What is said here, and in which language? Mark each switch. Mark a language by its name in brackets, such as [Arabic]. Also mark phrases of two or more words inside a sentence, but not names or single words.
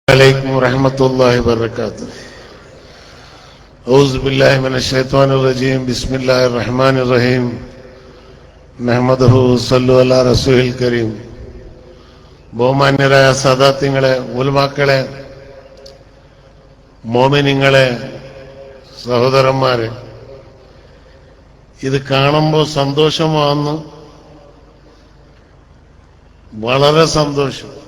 [Arabic] عليكم ورحمة الله وبركاته. أعوذ بالله من الشيطان الرجيم. بسم الله الرحمن الرحيم. نحمده صلوا على رسول الكريم. [Malayalam] ബഹുമാന്യരായ സാദാത്യങ്ങളെ, ഉലമാക്കളെ, മോമിനിങ്ങളെ, സഹോദരന്മാരെ, ഇത് കാണുമ്പോൾ സന്തോഷമാകുന്നു. വളരെ സന്തോഷം.